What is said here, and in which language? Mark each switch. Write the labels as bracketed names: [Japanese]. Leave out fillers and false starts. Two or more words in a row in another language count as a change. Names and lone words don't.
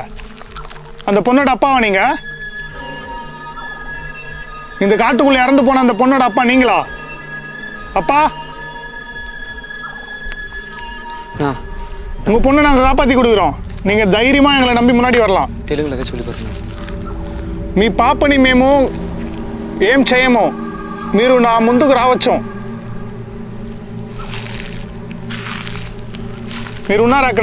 [Tamil] அந்த பொண்ணோட அப்பாவா நீங்க? இந்த காட்டுக்குள்ள இறந்து போன அந்த பொண்ணோட அப்பா நீங்களா? அப்பா, உங்க பொண்ணை நாங்க காப்பாத்தி கொடுக்குறோம். நீங்க தைரியமா எங்களை நம்பி முன்னாடி வரலாம். [Telugu] తెలుగులో అదే சொல்லி పాడుతున్నా. మీ పాపని మేము ఏం చేయము, మీరు నా ముందుకు రావచ్చు. మీరు ఉన్నారు అక్కడ?